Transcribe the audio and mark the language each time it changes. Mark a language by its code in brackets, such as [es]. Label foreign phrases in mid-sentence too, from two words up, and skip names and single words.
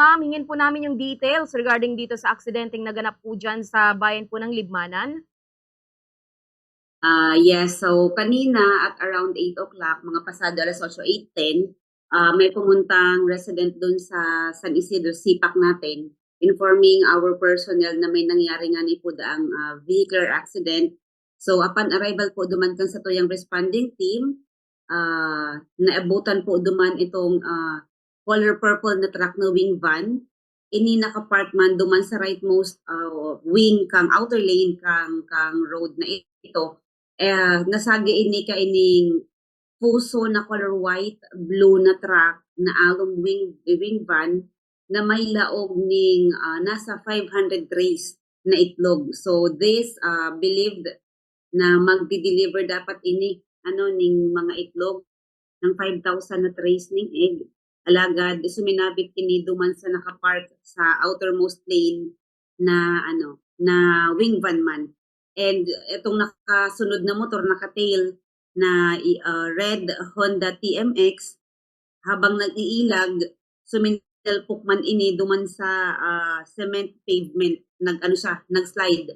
[tl] ma'am, hingin po namin yung details regarding dito sa aksidenteng naganap po diyan sa bayan po ng Libmanan. [en] Yes, so [tl] kanina [en] at around 8 o'clock, [tl] mga pasado alas 8, 8:10, may pumuntang resident dun sa San Isidro, Sipak natin, [en] informing our personnel [tl] na may nangyari nga ni po daang [en] vehicular accident. So upon arrival [bik] po duman kan sa tuyang [en] responding team, [bik] naabutan po duman itong [en] color purple [bik] na truck na [en] wing van. [bik] Ini nakapark man duman sa [en] rightmost wing [bik] kang [en] outer lane [bik] kang road na ito. Nasagi ini ka ining puso na [en] color white, blue [bik] na truck na along [en] wing van [bik] na may laog ning nasa 500 trays na itlog. [en] So this believed [bik] na magdi-deliver dapat ini ning mga itlog ng 5,000 na trays ning egg. Alagad suminabit kini duman sa nakapark sa [en] outermost lane [bik] na na [en] wing van [bik] man. And itong nakasunod na motor, naka-tail na red Honda TMX, habang nag-iilag, sumintelpok man ini duman sa [en] cement pavement, [bik] nag-slide.